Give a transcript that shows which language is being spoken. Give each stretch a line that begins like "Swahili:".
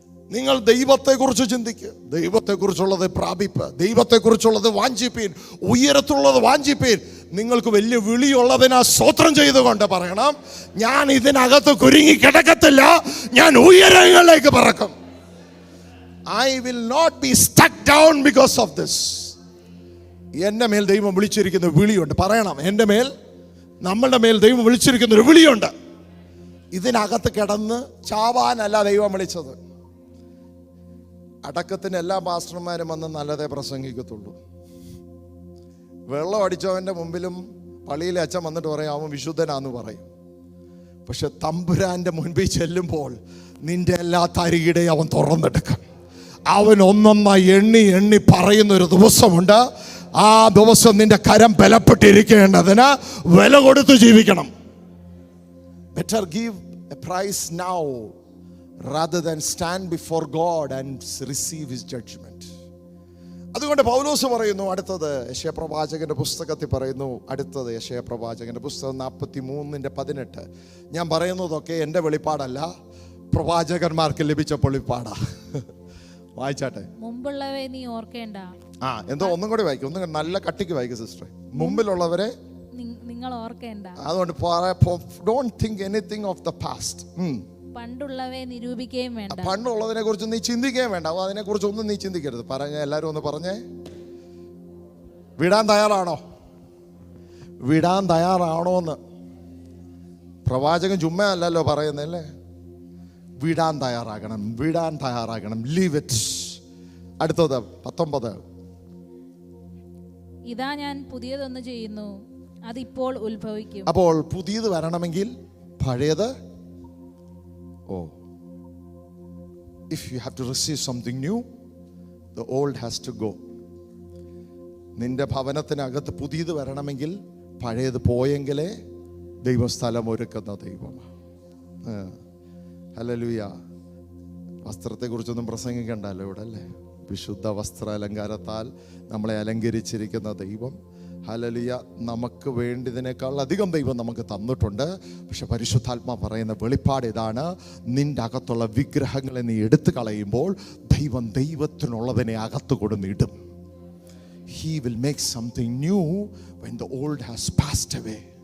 Malayalam: നിങ്ങൾ ദൈവത്തെക്കുറിച്ച് ചിന്തിക്കുക, ദൈവത്തെക്കുറിച്ചുള്ളത് പ്രാപിപ്പ്, ദൈവത്തെക്കുറിച്ചുള്ളത് വാഞ്ചിപ്പീൻ, ഉയരത്തുള്ളത് വാഞ്ചിപ്പീൻ. നിങ്ങൾക്ക് വലിയ വിളിയുള്ളതിനാ സ്തോത്രം ചെയ്തുകൊണ്ട് പറയണം, ഞാൻ ഇതിനകത്ത് കുരുങ്ങി കിടക്കത്തില്ല, ഞാൻ ഉയരങ്ങളിലേക്ക് പറക്കും.
English: I will not be stuck down because of this.
Malayalam: എൻ്റെ മേൽ ദൈവം വിളിച്ചിരിക്കുന്ന വിളിയുണ്ട്. പറയണം, എൻ്റെ മേൽ, നമ്മളുടെ മേൽ ദൈവം വിളിച്ചിരിക്കുന്ന ഒരു വിളിയുണ്ട്. ഇതിനകത്ത് കിടന്ന് ചാവാനല്ല ദൈവം വിളിച്ചത്. അടക്കത്തിന് എല്ലാ പാസ്റ്റർമാരും വന്ന് നല്ലതേ പ്രസംഗിക്കത്തുള്ളൂ. വെള്ളം അടിച്ചവൻ്റെ മുമ്പിലും പള്ളിയിലെ അച്ഛൻ വന്നിട്ട് പറയും അവൻ വിശുദ്ധനാന്ന് പറയും. പക്ഷെ തമ്പുരാന്റെ മുൻപിൽ ചെല്ലുമ്പോൾ നിന്റെ എല്ലാ തരികിടയും അവൻ തുറന്നെടുക്കും. അവൻ ഒന്നൊന്നായി എണ്ണി എണ്ണി പറയുന്നൊരു ദിവസമുണ്ട്. ആ ദിവസം നിന്റെ കരം ബലപ്പെട്ടിരിക്കേണ്ടതിന് വില കൊടുത്ത് ജീവിക്കണം.
English: Better give a price now rather than stand before God and receive his judgment.
Malayalam: അതുകൊണ്ട് പൗലോസ് പറയുന്നു, അടുത്തത് യെശയ്യാപ്രവാചകന്റെ പുസ്തകത്തിൽ പറയുന്നു, അടുത്തത് യെശയ്യാപ്രവാചകന്റെ പുസ്തകം 43:18. ഞാൻ പറയുന്നതൊക്കെ എൻ്റെ വെളിപ്പാടല്ല, പ്രവാചകന്മാർക്ക് ലഭിച്ച വെളിപ്പാടാ. വായിച്ചാട്ടെ. മുമ്പുള്ളവയെ നീ ഓർക്കേണ്ട. എന്തോ ഒന്നും കൂടി വായിക്കും, ഒന്നും നല്ല കട്ടിക്ക് വായിക്കും സിസ്റ്റർ. മുമ്പിലുള്ളവരെ നിങ്ങൾ ഓർക്കേണ്ട. അതുകൊണ്ട്
English: don't think anything of the past.
Malayalam: പണ്ടുള്ളവയെ നിരൂപിക്കുകയും വേണ്ട. പണ്ടുള്ളതിനെ കുറിച്ച് നീ ചിന്തിക്കുകയും വേണ്ട. അതിനെ കുറിച്ച് ഒന്നും നീ ചിന്തിക്കരുത്. എല്ലാരും ഒന്ന് പറഞ്ഞേ, വിടാൻ തയ്യാറാണോ? വിടാൻ തയ്യാറാണോന്ന്. പ്രവാചകൻ ചുമ്മാ അല്ലല്ലോ പറയുന്നല്ലേ. വിടാൻ തയ്യാറാകണം, വിടാൻ തയ്യാറാകണം.
English: Leave it.
Malayalam: അടുത്തത് 19. ഇതാ ഞാൻ പുതിയതൊന്ന് ചെയ്യുന്നു, അതിപ്പോൾ ഉത്ഭവിക്കും. അപ്പോൾ പുതിയത് വരണമെങ്കിൽ പഴയത്,
English: if you have to receive something new, the old has to go.
Malayalam: നിന്റെ ഭവനത്തിനകത്ത് പുതിയത് വരണമെങ്കിൽ പഴയത് പോയെങ്കിലേ ദൈവസ്ഥലം ഒരുക്കുന്ന ദൈവമാണ്. ഹല്ലേലൂയ. വസ്ത്രത്തെക്കുറിച്ചൊന്നും പ്രസംഗിക്കണ്ടല്ലോ ഇവിടെ അല്ലേ. വിശുദ്ധ വസ്ത്ര അലങ്കാരത്താൽ നമ്മളെ അലങ്കരിച്ചിരിക്കുന്ന ദൈവം. ഹല്ലേലൂയ. നമുക്ക് വേണ്ടിയതിനേക്കാൾ അധികം ദൈവം നമുക്ക് തന്നിട്ടുണ്ട്. പക്ഷെ പരിശുദ്ധാത്മാ പറയുന്ന വെളിപ്പാട് ഇതാണ്, നിന്റെ അകത്തുള്ള വിഗ്രഹങ്ങളെ നീ എടുത്തു കളയുമ്പോൾ ദൈവം ദൈവത്തിനുള്ളതിനെ അകത്ത് കൊടുന്നിടും.
English: He will make something new when the old has passed away.